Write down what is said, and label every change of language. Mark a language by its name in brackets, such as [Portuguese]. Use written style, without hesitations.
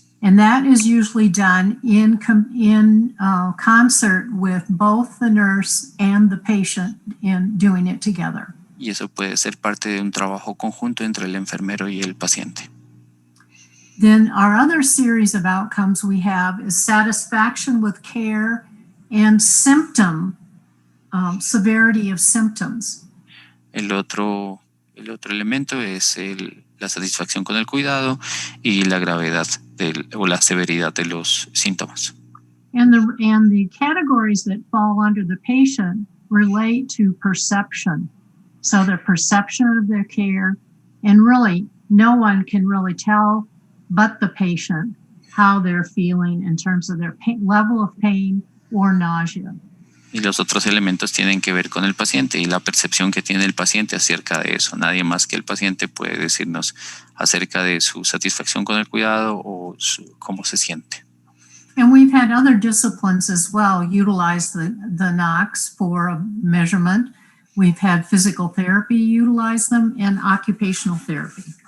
[English] And that is usually done in concert with both the nurse and the patient in doing it together. [Spanish] Y eso puede ser parte de un trabajo conjunto entre el enfermero y el paciente. [English] Then our other series of outcomes we have is satisfaction with care and symptom, severity of symptoms. [Spanish] El otro elemento es la satisfacción con el cuidado y la gravedad o la severidad de los síntomas. [English] And the categories that fall under the patient relate to perception. So their perception of their care, and really no one can really tell but the patient how they're feeling in terms of their level of pain or nausea. [Spanish] Y los otros elementos tienen que ver con el paciente y la percepción que tiene el paciente acerca de eso. Nadie más que el paciente puede decirnos acerca de su satisfacción con el cuidado o cómo se siente. [English] And we've had other disciplines as well utilize the NOCs for measurement. We've had physical therapy utilize them and occupational therapy.